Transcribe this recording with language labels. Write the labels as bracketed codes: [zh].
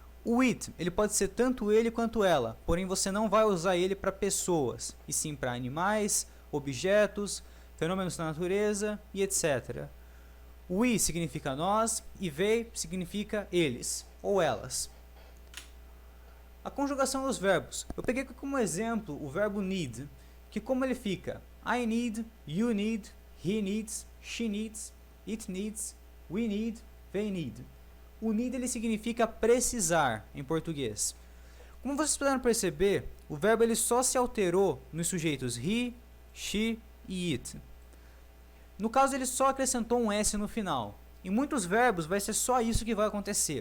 [pt] O it, ele pode ser tanto ele quanto ela, porém você não vai usar ele para pessoas, e sim para animais, objetos, fenômenos da natureza e etc. O we significa nós e they significa eles ou elas. A conjugação dos verbos. Eu peguei como exemplo o verbo need, que como ele fica? [en] I need, you need, he needs, she needs, it needs, we need, they need. [pt] O need ele significa precisar em português. Como vocês puderam perceber, o verbo ele só se alterou nos sujeitos he, she e it. No caso ele só acrescentou um S no final. Em muitos verbos vai ser só isso que vai acontecer.